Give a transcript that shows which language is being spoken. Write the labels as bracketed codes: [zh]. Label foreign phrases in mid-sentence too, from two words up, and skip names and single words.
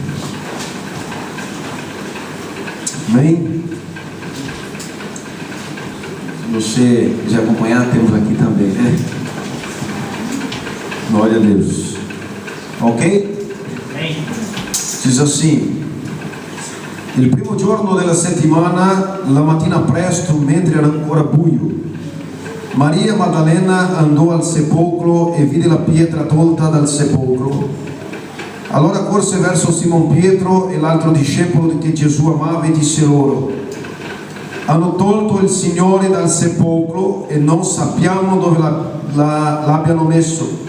[pt] Amém? Se você quiser acompanhar, temos aqui também, né? Glória a Deus. Ok? Diz assim: [it] il primo giorno della settimana, la mattina presto, mentre era ancora buio, Maria Maddalena andò al sepolcro e vide la pietra tolta dal sepolcro. Allora corse verso Simon Pietro e l'altro discepolo che Gesù amava e disse loro: hanno tolto il Signore dal sepolcro e non sappiamo dove l'abbiano messo.